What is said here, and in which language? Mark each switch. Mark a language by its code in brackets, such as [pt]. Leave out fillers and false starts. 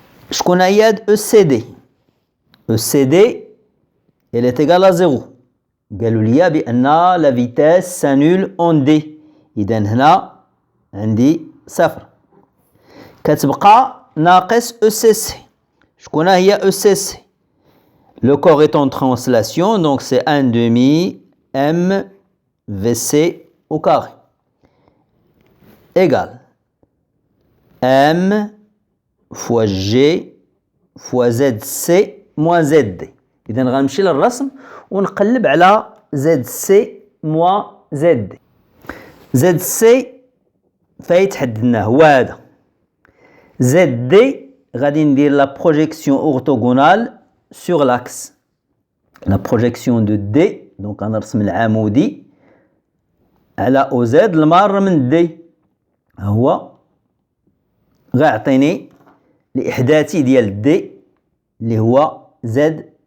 [ar] شكون هي هاد [fr] ECD؟ ECD elle est égale à 0. [ar] قالوا لي بأن [fr] la vitesse s'annule en D. [ar] إذا هنا عندي صفر. كتبقى ناقص ECC. شكون هي [fr] ECC؟ Le corps est en translation, donc c'est 1 demi M VC au carré. Égale M fois G fois ZC moins ZD. [ar] إذا غنمشي للرسم ونقلب على ZC moins ZD. ZC فايتحددناه هو هذا. [fr] ZD [ar] غادي ندير [fr] la projection orthogonale sur l'axe. La projection de D, donc [ar] غنرسم العمودي على OZ المار من D هو غيعطيني الإحداثي ديال D اللي هو ZD.